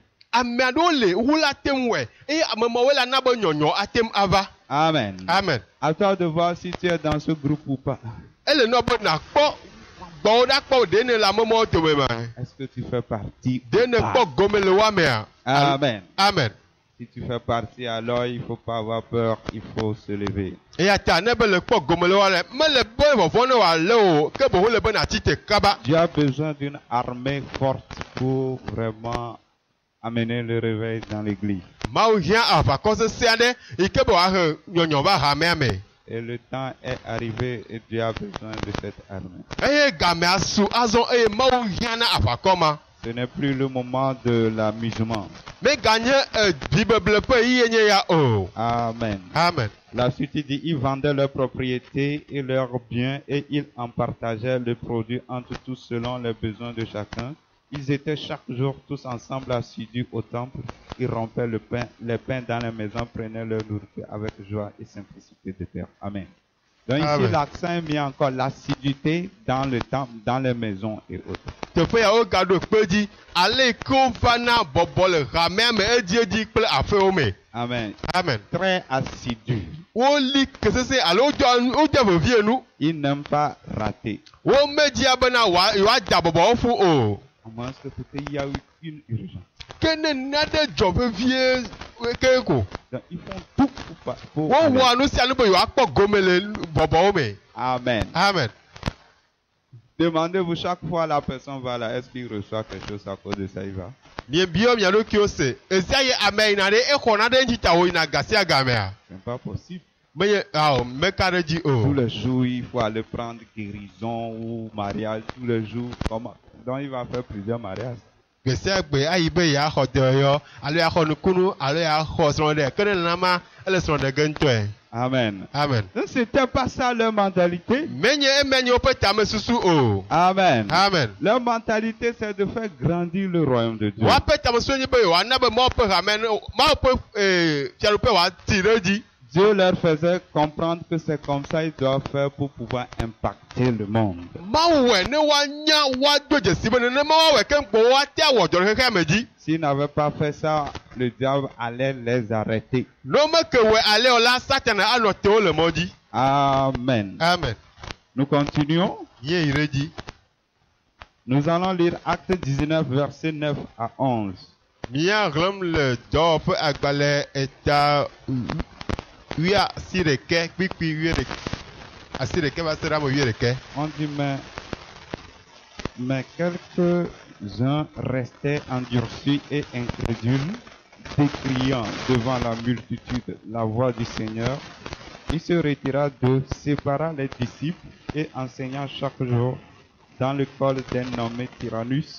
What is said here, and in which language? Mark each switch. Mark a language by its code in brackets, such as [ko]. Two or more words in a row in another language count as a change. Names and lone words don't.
[ee] Ame aɖewo le wula tem wɔe eye ame mawo la na be nyɔnyɔ atem ava. Amen. Amen. [fr] À toi de voir si tu es dans ce groupe ou pas. [ee] Ele nɔ be nakpɔ gbɔwo ɖa kpɔ ɖe ne le ame mawo dome ma. [fr] Est-ce que tu fais partie? [ee] Ɖe ne kpɔ gome le woa mea. Amen. Amen. [fr] Si tu fais partie, alors il ne faut pas avoir peur, il faut se lever. [ee] Eya ta ne be le kpɔ gome le woa le mele be vɔvɔ ne wòale o ke boho le be natsi te kaba. [fr] Dieu a besoin d'une armée forte pour vraiment amener le réveil dans l'église. [ee] Mawu hiã aʋakɔ sesẽ aɖe yi ke be wòahe nyɔnyɔ va hamea me. [fr] Et le temps est arrivé et Dieu a besoin de cette armée. [ee] Eye gamea su azɔ eye Mawu hiã na aʋakɔ ma. [fr] Ce n'est plus le moment de l'amusement. [ee] Meganye bible pe yenye ya o. Amen. Amen. [fr] La suite il dit, ils vendaient leurs propriétés et leurs biens et ils en partageaient le produit entre tous selon les besoins de chacun. Ils étaient chaque jour tous ensemble assidus au temple. Ils rompaient les pains dans la maison, prenaient leur nourriture avec joie et simplicité de cœur. Amen. Donc ici, Amen. l'accent est mis encore l'assiduité dans le temple, dans les maisons et autres. [ee] Teƒe ya wo gaɖo kpe dzi ale ke wova na bɔbɔ le hamea me edzi kple aƒewo me. Amen. Amen. [fr] Très assidu. [ee] Woli ke sese alo wodze vevie nu. [fr] Ils n'aiment pas rater. [ee] Womedzia bena woada bɔbɔwo ƒu o. [fr] À moins que peut-être il y a eu une urgence. [ee] Ke ne nane dzɔ vevie ke ko. [fr] Donc ils font tout pour [ee] Wowɔa nu sia nu be yewoakpɔ gome le bɔbɔwo me. Amen. Amen. [fr] Demandez-vous chaque fois la personne va là, est-ce qu'il reçoit quelque chose à cause de ça, il va? [ee] Miebio mia ɖokuiwo se esia ye ame yina ɖe exɔna ɖe ŋuti ta wo yina ga sia gamea. [fr] C'est pas possible. [ee] Menye meka ɖe dzi [fr] Tous [ee] o. [fr] les jours, il faut aller prendre guérison ou mariage. Tous les jours, comment? Donc il va faire plusieurs mariages. [ee] Gbe sia gbe ayi be yeaxɔ dɔyɔ alo yeaxɔ nukunu alo yeaxɔ srɔ̃ɖe ke ne nenema ele srɔ̃ɖe ge ŋutɔe. Amen. Amen. [fr] Donc c'était pas ça leur mentalité. [ee] Menye emenye woƒe tamesusu o. Amen. Amen. [fr] Leur mentalité, c'est de faire grandir le royaume de Dieu. [ee] Woaƒe tamesusu nye be yewoana be Mawu ƒe hame Mawu ƒe fiaɖuƒe woati ɖe edzi. [fr] Dieu leur faisait comprendre que c'est comme ça qu'ils doivent faire pour pouvoir impacter le monde. [ee] Mawu wɔe ne woanya woado dzesi be nenema woawɔe ke ŋkpo woate awɔ dɔ ɖe xexea me dzi. S'ils n'avaient pas fait ça, le diable allait les arrêter. Ne womeke wɔe ale o la Satana anɔ te wo le mɔ dzi. Amen. Amen. [fr] Nous continuons. [ee] Ye yi ɖe dzi. [fr] Nous allons lire Acte 19, versets 9 à 11. [ee] Mía hlẽm le dɔwɔƒe agbalẽ eta asi ɖeke kpikpi asi ɖeke va se ɖe ame 11. [fr] On dit, mais quelques-uns restaient endurcis et incrédules, décriant devant la multitude la voix du Seigneur. Il se retira d'eux, sépara les disciples et enseignant chaque jour dans l'école d'un nommé Tyrannus.